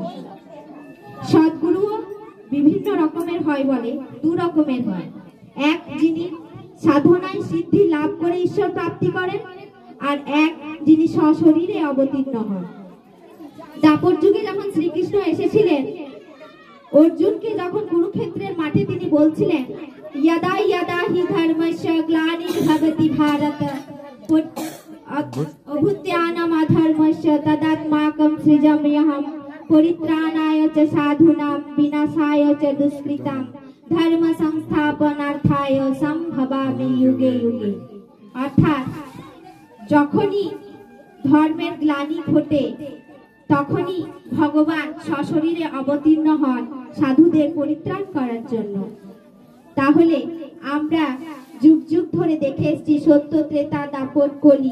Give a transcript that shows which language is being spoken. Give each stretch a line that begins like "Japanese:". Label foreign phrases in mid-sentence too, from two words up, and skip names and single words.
Bangla: সদ্গুরুও বিভিন্ন রকমের হয়, বলে দু রকমের হয়। এক, যিনি সাধনায় সিদ্ধি লাভ করে ঈশ্বর প্রাপ্তি করেন, আর এক, যিনি সশরীরে অবতীর্ণ হন। দাপর যুগে যখন শ্রীকৃষ্ণ এসেছিলেন, অর্জুনকে যখন কুরুক্ষেত্রের মাঠে তিনি বলছিলেন,
Sanskrit: यदा यदा हि धर्मस्य ग्लानिर्भवति भारत अभ्युत्थानमधर्मस्य तदात्माकं सृजाम्यहं परित्राणाय च साधूनां विनाशाय च दुष्कृतां धर्म संस्थापनार्थाय संभवामि युगे युगे।
Bangla: অর্থাৎ যখনই ধর্মের গ্লানি ঘটে, তখনই ভগবান সশরীরে অবতীর্ণ হন সাধুদের পরিত্রাণ করার জন্য। তাহলে আমরা যুগ যুগ ধরে দেখে এসেছি সত্য ত্রেতা দাপর কলি।